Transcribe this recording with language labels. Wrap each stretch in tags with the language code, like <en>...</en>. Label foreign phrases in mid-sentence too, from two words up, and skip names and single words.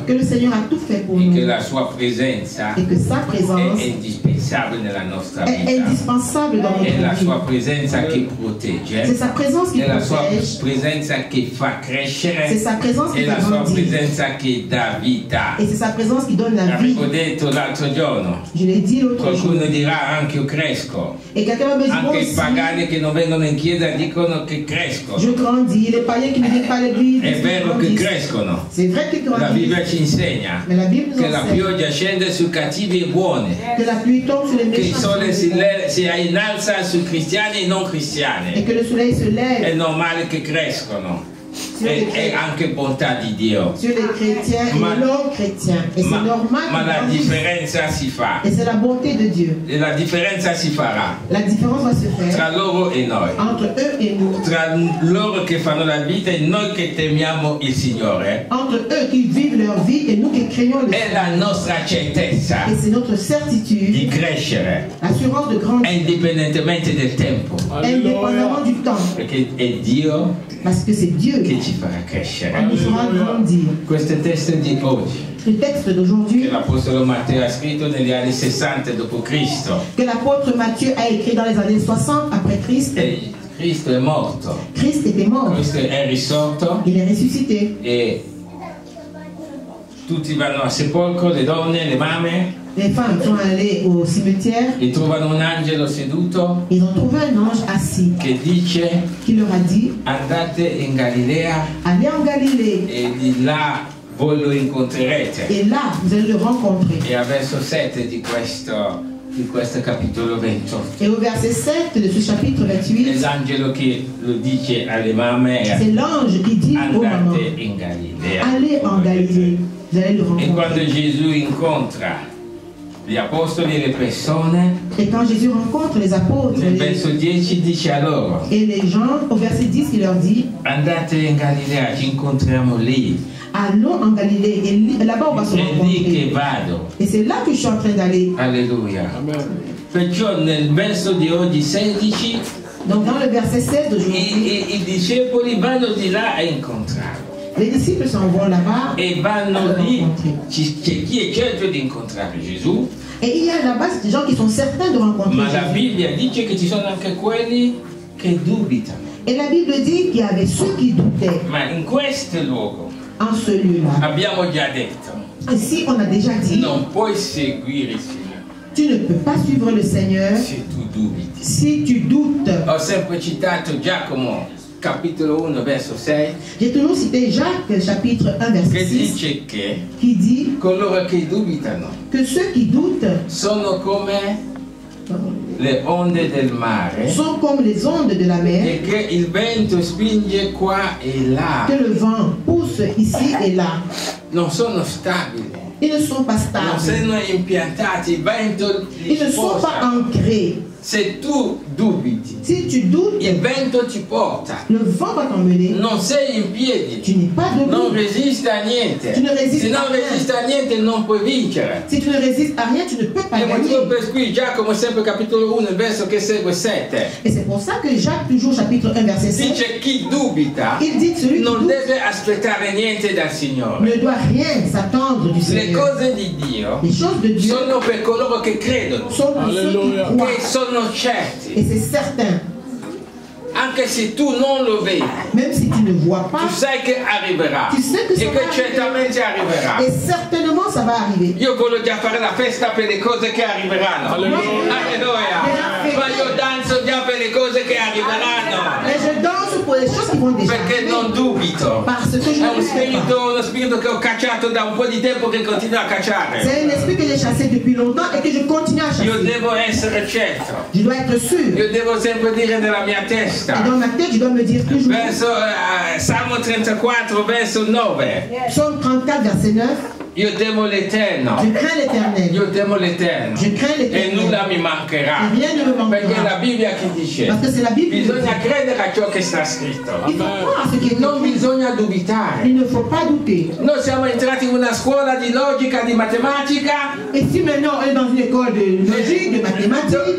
<fr>que le Seigneur a tout fait pour</fr> <it>e che</it> <fr>nous</fr> <it>la sua presenza</it> <fr>et que sa</fr> <it>è</it> <fr>présence</fr> <it>indispensabile nella nostra</it> <fr>est</fr> <it>vita.</it> <fr>indispensable dans</fr> <it>È la</it> <fr>notre</fr> <it>sua</it> <fr>vie.</fr> <it>presenza che</it> <fr>C'est</fr> <it>protegge,</it> <fr>sa présence qui</fr> <it>è la sua</it> <fr>protège,</fr> <it>presenza che fa</it> <fr>c'est</fr> <it>crescere,</it> <fr>sa présence qui</fr> <it>è la</it> <fr>fait</fr> <it>sua</it> <fr>grandir</fr> <it>presenza che dà vita.</it> <fr>et c'est sa présence qui donne la vie.</fr> <it>Avevo detto l'altro giorno,</it> <fr>Je l'ai dit l'autre jour.</fr> <it>qualcuno dirà anche io cresco,</it> <fr>Et quelqu'un m'a dit, moi</fr> <it>anche i</it> <fr>aussi,</fr> <it>pagani che non vengono in chiesa dicono che crescono.</it> <fr>je grandis. Les païens qui ne viennent pas à l'église,</fr> <it>È</it> <fr>ils</fr> <it>vero che</it> <fr>grandissent.</fr> <it>crescono.</it> <fr>C'est vrai qu'ils</fr> <it>La</it> <fr>grandissent.</fr> <it>Bibbia ci insegna</it> <fr>Mais la Bible nous</fr> <it>che la</it> <fr>enseigne</fr> <it>pioggia scende su cattivi e buoni,</it> <fr>que la pluie tombe sur les</fr> <it>che il</it> <fr>méchants</fr> <it>sole</it> <fr>et</fr> <it>si innalza su cristiani e non cristiani.</it> <fr>que le soleil se</fr> <it>È</it> <fr>lève.</fr> <it>normale che crescono. e anche bontà di Dio.</it> <fr>Sur les chrétiens et les non-chrétiens. Et c'est normal.</fr> <it>Ma la differenza si fa.</it> <fr>Et c'est la bonté de Dieu.</fr> <it>E la differenza si farà</it> <fr>La différence va se faire</fr> <it>tra loro e noi.</it> <fr>entre eux et nous.</fr> <it>Tra loro che fanno la vita e noi che temiamo il Signore.</it> <fr>Entre eux qui vivent leur vie et nous qui craignons le</fr> <it>È la nostra certezza</it> <fr>Et c'est notre</fr> <it>di</it> <fr>certitude,</fr> <it>crescere</it> <fr>l'assurance de grandir,</fr> <it>indipendentemente del tempo.</it> <fr>indépendamment du temps.</fr> <it>Perché è Dio</it> <fr>Parce que c'est Dieu</fr> <it>che</it> <fr>qui</fr> <it>ci farà crescere.</it> <fr>nous fera grandir.</fr> <it>Questo testo di oggi,</it> <fr>Le texte</fr> <it>che</it> <fr>d'aujourd'hui,</fr> <it>l'Apostolo Matteo ha scritto negli anni 60 d.C.</it> <fr>que l'apôtre Matthieu a écrit dans les années 60 après Christ,</fr> <it>E Cristo è morto,</it> <fr>Christ était mort.</fr> <it>Cristo è risorto</it> <fr>Il est ressuscité.</fr> <it>e tutti vanno al sepolcro, le donne, le mamme,</it> <fr>Les femmes sont allées au cimetière.</fr> <it>e trovano un angelo seduto</it> <fr>Ils ont trouvé un ange assis</fr> <it>che dice:</it> <fr>qui leur a dit,</fr> <it>andate in Galilea</it> <fr>allez en Galilée</fr> <it>e di là voi lo incontrerete.</it> <fr>et là vous allez le rencontrer.</fr> <it>E al verso 7 di questo capitolo 28</it> <fr>Et au verset 7 de ce chapitre</fr> <it>è</it> <fr>28,</fr> <it>l'angelo che lo dice alle mamme:</it> <fr>c'est l'ange qui dit aux mamans,</fr> <it>andate in Galilea.</it> <fr>allez en Galilée, vous allez le</fr> <it>E quando</it> <fr>rencontrer.</fr> <it>Gesù incontra gli apostoli e le persone,</it> <fr>Et quand Jésus rencontre les apôtres</fr> <it>nel verso 10 dice a loro:</it> <fr>et les gens, au verset 10, il leur dit,</fr> <it>andate in Galilea, ci incontriamo lì.</it> <fr>allons en Galilée, et là-bas on va se</fr> <it>È lì che</it> <fr>rencontrer.</fr> <it>vado.</it> <fr>Et c'est là que je suis en train d'aller. Alleluia.</fr> <it>Perciò nel verso di oggi 16</it> <fr>Donc dans le verset 16 d'aujourd'hui,</fr> <it>i discepoli vanno di là a incontrarlo.</it> <fr>les disciples s'en vont là-bas</fr> <it>E</it> <fr>à</fr> <it>vanno</it> <fr>le</fr> <it>lì,</it> <fr>rencontrer.</fr> <it>c'è chi è certo di incontrare Gesù,</it> <fr>Et il y a là-bas des gens qui sont certains de rencontrer</fr> <it>ma la</it> <fr>Jésus.</fr> <it>Bibbia dice che ci sono anche quelli che dubitano.</it> <fr>Et la Bible dit qu'il y avait ceux qui doutaient</fr> <it>Ma in questo luogo</it> <fr>en ce lieu-là.</fr> <it>abbiamo già detto:</it> <fr>Ici, on a déjà dit,</fr> <it>non puoi seguire il Signore</it> <fr>tu ne peux pas suivre le Seigneur</fr> <it>se tu dubiti.</it> <fr>si tu doutes.</fr> <it>Ho sempre citato Giacomo, capitolo 1, verso 6,</it> <fr>J'ai toujours cité Jacques, chapitre 1,</fr> <it>che</it> <fr>verset 6,</fr> <it>dice che</it> <fr>qui dit</fr> <it>coloro che dubitano</it> <fr>que ceux qui doutent</fr> <it>sono come le onde del mare</it> <fr>sont comme les ondes de la mer,</fr> <it>e che il vento spinge qua e là,</it> <fr>que le vent pousse ici et là.</fr> <it>non sono stabili,</it> <fr>Ils ne sont pas</fr> <it>non</it> <fr>stables.</fr> <it>sono impiantati, il vento li</it> <fr>Ils ne sont pas</fr> <it>sposta.</it> <fr>ancrés.</fr> <it>Se tu dubiti,</it> <fr>Si tu doutes,</fr> <it>il vento ti porta,</it> <fr>le vent va t'emmener.</fr> <it>non sei in piedi,</it> <fr>Tu n'es pas</fr> <it>non</it> <fr>debout.</fr> <it>resiste a niente. Tu non resisti Se non</it> <fr>a rien.</fr> <it>resiste a niente non puoi vincere.</it> <fr>Si tu ne résistes à rien, tu ne peux pas</fr> <it>E motivo</it> <fr>gagner.</fr> <it>per cui Giacomo, sempre capitolo 1, il verso che segue 7,</it> <fr>Et c'est pour ça que Jacques, toujours chapitre 1, verset 7,</fr> <it>dice: chi dubita</it> <fr>il dit que celui qui</fr> <it>non</it> <fr>doute</fr> <it>deve aspettare niente dal Signore.</it> <fr>ne doit rien s'attendre du</fr> <it>Le</it> <fr>Seigneur.</fr> <it>cose di Dio</it> <fr>Les choses de Dieu</fr> <it>sono per coloro che credono,</it> <fr>sont pour ceux qui</fr> <it>che</it> <fr>croient.</fr> <it>sono certi,</it> <fr>Et c'est certain,</fr> <it>anche se tu non lo vedi,</it> <fr>même si tu ne vois pas,</fr> <it>tu sai che arriverà</it> <fr>tu sais que ça</fr> <it>e</it> <fr>va</fr> <it>che</it> <fr>arriver.</fr> <it>certamente arriverà.</it> <fr>Et certainement ça va arriver.</fr> <it>Io voglio già fare la festa per le cose che arriveranno. Alleluia. Ma io danzo già per le cose che arriveranno.</it> <fr>Mais je danse pour les choses qui vont déjà</fr> <it>Perché non</it> <fr>arriver.</fr> <it>dubito.</it> <fr>Parce que je</fr> <it>È</it> <fr>ne sais pas.</fr> <it>uno spirito che ho cacciato da un po' di tempo che continua a cacciare.</it> <fr>C'est un esprit que j'ai chassé depuis longtemps et que je continue à</fr> <it>Io</it> <fr>chasser.</fr> <it>devo essere certo.</it> <fr>Je dois être sûr.</fr> <it>Io devo sempre dire nella mia</it> <fr>Et</fr> <it>testa.</it> <fr>dans ma tête, je dois me dire toujours,</fr> <it>Verso Salmo 34, verso 9.</it> <fr>Psaume 34, verset 9,</fr> <it>Io temo l'Eterno.</it> <fr>je crains l'Éternel.</fr> <it>Io temo l'Eterno.</it> <fr>Je crains</fr> <it>E</it> <fr>l'Éternel.</fr> <it>nulla mi mancherà.</it> <fr>Et rien ne me</fr> <it>Perché è la</it> <fr>manquera.</fr> <it>Bibbia che dice:</it> <fr>Parce que c'est la Bible qui le</fr> <it>bisogna</it> <fr>dit.</fr> <it>credere a ciò che sta scritto.</it> <fr>Il faut croire à ce qui est</fr> <it>Non</it> <fr>écrit.</fr> <it>bisogna dubitare.</it> <fr>Il ne faut pas douter.</fr> <it>Noi siamo entrati in una scuola di logica, di matematica,</it> <fr>Et si maintenant on est dans une école de logique, de mathématiques,</fr>